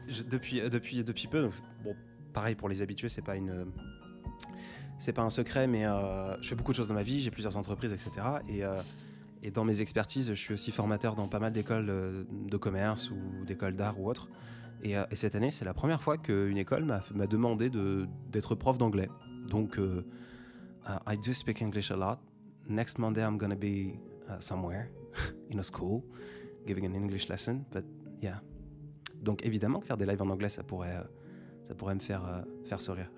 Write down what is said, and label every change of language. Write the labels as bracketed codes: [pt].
[fr] depuis peu, bon, pareil pour les habitués, c'est pas un secret, mais je fais beaucoup de choses dans ma vie, j'ai plusieurs entreprises, etc. Et dans mes expertises, je suis aussi formateur dans pas mal d'écoles de commerce ou d'écoles d'art ou autres. Et cette année, c'est la première fois qu'une école m'a demandé d'être prof d'anglais. [en] Donc, I do speak English a lot. Next Monday, I'm gonna be somewhere in a school giving an English lesson. But yeah. [fr] Donc évidemment que faire des lives en anglais, ça pourrait me faire sourire.